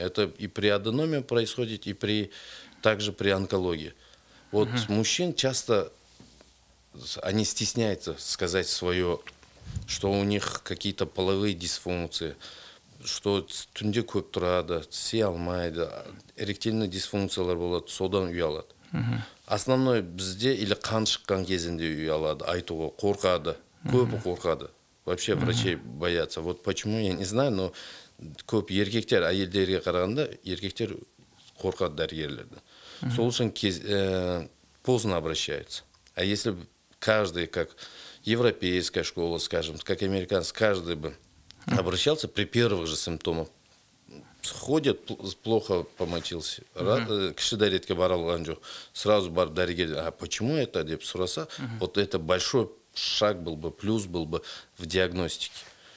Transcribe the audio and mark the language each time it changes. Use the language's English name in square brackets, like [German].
[Russian] Это и при аденоме происходит, и также при онкологии. Вот мужчин часто они стесняются сказать свое, что у них какие-то половые дисфункции, что [Kazakh] түнде көп тұрады, сей алмайды, [Russian] эректильный дисфункциялар [Kazakh] болады, содан ұялады. [Russian] Основной [Kazakh] бізде [Russian] или [Kazakh] қан шыққан кезінде ұялады, айтуға қорқады, көбі қорқады. [Russian] Вообще врачей боятся. Вот почему, я не знаю, но [Kazakh] көп еркектер, әйелдерге қарағанда, еркектер қорқады дәрігерлерді. [Russian] Сол үшін поздно обращаются. А если каждый, как европейская школа, скажем, как американский, каждый бы обращался при первых же симптомах, ходит, плохо помочился, [Kazakh] кіші дәретке бара алған жоқ, [Russian] сразу [Kazakh] барып дәрігер, [Russian] а почему это [Kazakh] деп сұраса, [Russian] вот это большой шаг был бы, плюс был бы в диагностике.